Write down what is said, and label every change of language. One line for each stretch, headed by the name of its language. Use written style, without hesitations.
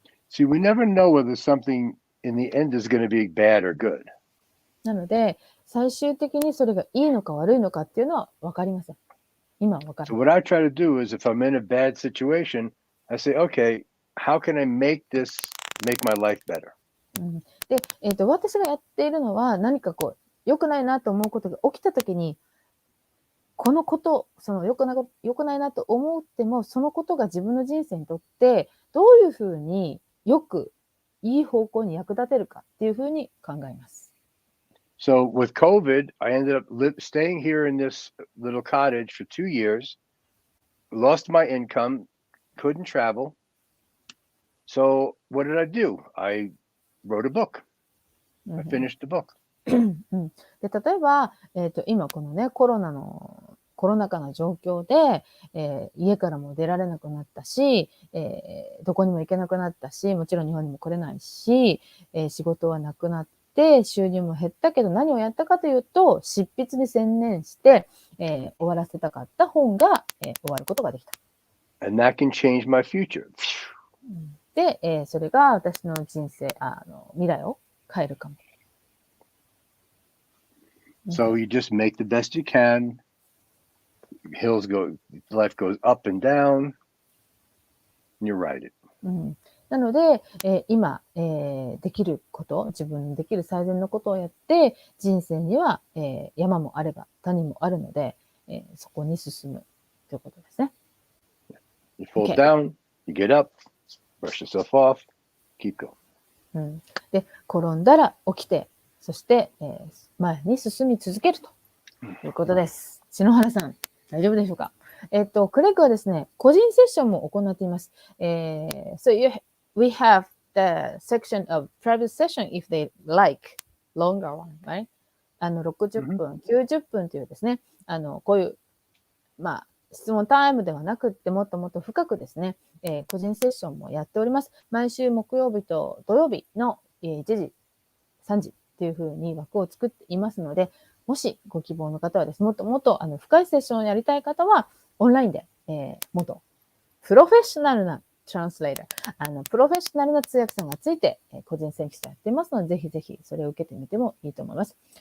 English: See, we never know whether something in the end is going to be bad or good.
Japanese: なので、最終的にそれがいいのか悪いのかっていうのは分かりません。今は分かる。
English: So what I try to do is if I'm in a bad situation, I say, okay, how can I make my life better?
Japanese: で、私がやっているのは何かこう、良くないなと思うことが起きたときに、このこと、その良くないなと思っても、そのことが自分の人生にとって、どういうふうにいい方向に役立てるかっていうふうに考えます。
English: So with COVID, I ended up staying here in this little cottage for 2 years, lost my income, couldn't travel. So what did I do? I wrote a book. I finished the book.
Japanese: で例えば、今このね、コロナのコロナ禍の状況で、家からも出られなくなったし、どこにも行けなくなったし、もちろん日本にも来れないし、仕事はなくなって、収入も減ったけど、何をやったかというと、執筆に専念して、終わらせたかった本が、終わることができた。
English: And that can change my future.
Japanese: で、それが私の人生、未来を変えるかも。
English: So you just make the best you can. Life goes up and down. And you ride it.
Japanese: なので、今、できること、自分にできる最善のことをやって、人生には、山もあれば谷もあるので、そこに進むということですね。
English: You fall down, you get up, brush yourself off, keep going.
Japanese: で、転んだら起きて、そして、前に進み続けるということです。篠原さん、大丈夫でしょうか？クレッグはですね、個人セッションも行っています。
English: So we have the section of private session if they like longer one, right?
Japanese: 60分、90分というですね、こういう、質問タイムではなくって、もっともっと深くですね、個人セッションもやっております。毎週木曜日と土曜日の1時、3時っていう風に枠を作っていますので、もしご希望の方はですね、もっともっと深いセッションをやりたい方は、オンラインで、もっとプロフェッショナルなトランスレーター、プロフェッショナルな通訳さんがついて、個人セッションやっていますので、ぜひぜひそれを受けてみてもいいと思います。